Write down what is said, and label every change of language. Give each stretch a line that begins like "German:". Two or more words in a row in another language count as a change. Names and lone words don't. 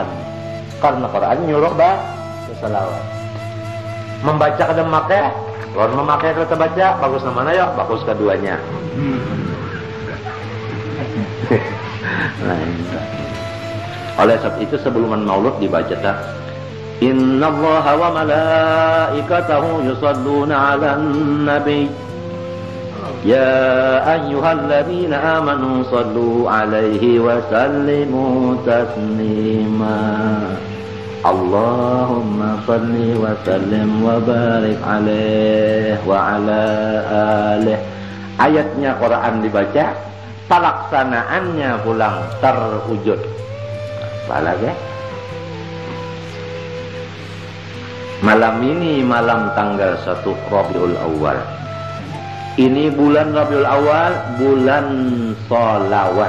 Indonesian: Karena Quran nyuruh baca salawat. Membaca kadang memakai, lawan memakai kalau tak baca bagus mana ya? Bagus keduanya. Nah, oleh sebab itu sebelum maulud dibaca tak
Arabic: إن الله وملائكته يصلون على النبي يا أيها الذين آمنوا صلوا عليه وسلموا تسليما اللهم صل وسلم وبارك عليه وعلى آله.
Indonesian: Ayatnya Quran dibaca, pelaksanaannya pulang terwujud. Apalagi malam ini malam tanggal 1 Rabiul Awal. Ini bulan Rabiul Awal, bulan sholawat.